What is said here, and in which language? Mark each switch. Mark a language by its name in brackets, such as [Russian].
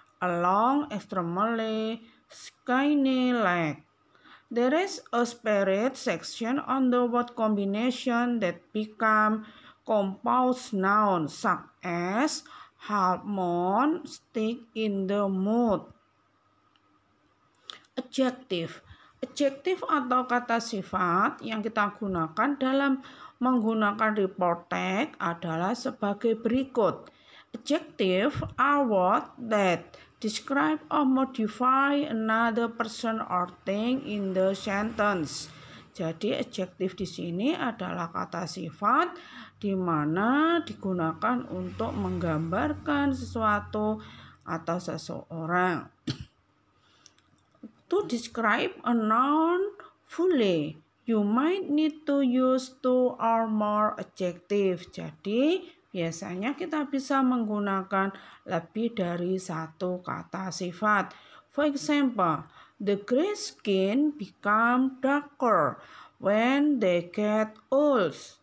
[English] A long, extremely skinny leg. There is a separate section on the word combination that become compound nouns, such as half moon, stick in the mud. Adjective. [Indonesian] Adjective atau kata sifat yang kita gunakan dalam menggunakan report tag adalah sebagai berikut. [English] Adjective are words that describe or modify another person or thing in the sentence. [Indonesian] Jadi adjective di sini adalah kata sifat di mana digunakan untuk menggambarkan sesuatu atau seseorang. [English] To describe a noun fully, you might need to use 2 or more adjectives. [Indonesian] Jadi biasanya kita bisa menggunakan lebih dari satu kata sifat. [English] For example, the gray skin become darker when they get old.